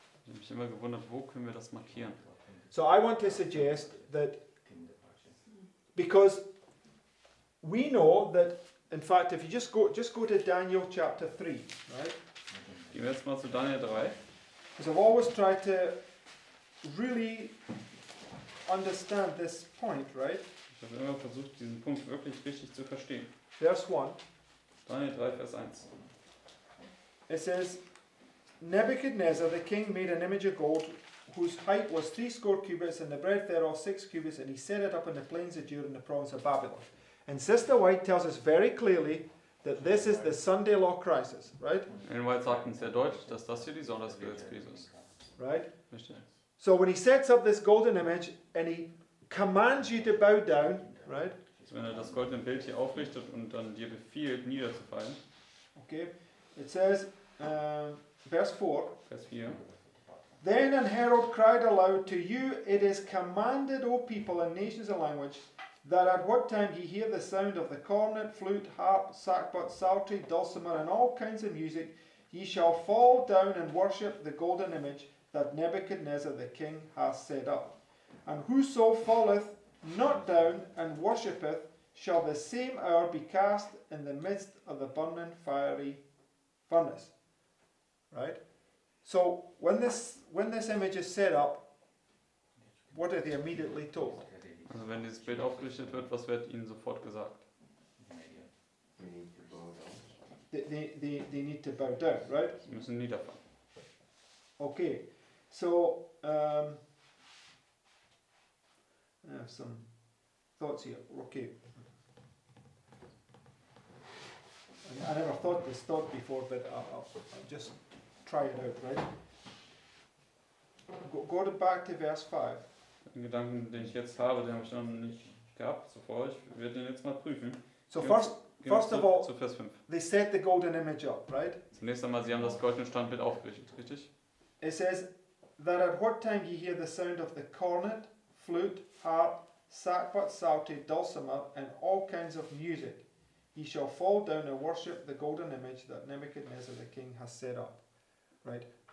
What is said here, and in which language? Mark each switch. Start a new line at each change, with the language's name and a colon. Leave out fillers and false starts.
German: Ich habe mich immer gewundert, wo können wir das markieren?
English: So I want to suggest that because we know that, in fact, if you just go to Daniel chapter 3, right?
German: Gehen wir jetzt mal zu Daniel 3.
English: Because I've always tried to really understand this point, right?
German: Ich habe immer versucht, diesen Punkt wirklich richtig zu verstehen.
English: Verse 1.
German: Daniel 3, Vers 1.
English: It says, Nebuchadnezzar the king made an image of gold, whose height was 60 cubits, and the breadth thereof 6 cubits, and he set it up in the plains of Dura in the province of Babylon. And Sister White tells us very clearly that this is the Sunday law crisis, right?
German: Ellen White sagt uns sehr deutlich, dass das hier die Sonntagsgesetzkrise ist.
English: Right?
German: Richtig?
English: So when he sets up this golden image and he commands you to bow down, right?
German: Also wenn er das goldene Bild hier aufrichtet und dann dir befiehlt, niederzufallen.
English: Okay. It says, verse 4.
German: Vers 4.
English: Then an herald cried aloud, to you it is commanded, O people and nations and language, that at what time ye hear the sound of the cornet, flute, harp, sackbut, psaltery, dulcimer, and all kinds of music, ye shall fall down and worship the golden image that Nebuchadnezzar the king hath set up. And whoso falleth not down and worshippeth shall the same hour be cast in the midst of the burning fiery furnace. Right? So when this image is set up, what are they immediately told?
German: Also wenn dieses Bild aufgerichtet wird, was wird ihnen sofort gesagt?
English: We need to bow down. They need to bow down, right?
German: Sie müssen niederfallen.
English: Okay, so I have some thoughts here. Okay, I never thought this thought before, but I'll just try it out, right? Back to verse 5.
German: Den Gedanken, den ich jetzt habe, den habe ich noch nicht gehabt zuvor. Ich werde den jetzt mal prüfen.
English: So
German: Gehen wir
English: first of all,
German: zu Vers 5.
English: they set the golden image up, right?
German: Zunächst einmal, sie haben das goldene Standbild aufgerichtet, richtig?
English: It says that at what time ye hear the sound of the cornet, flute, harp, sackbut, psaltery, dulcimer, and all kinds of music, ye shall fall down and worship the golden image that Nebuchadnezzar the king has set up. Right?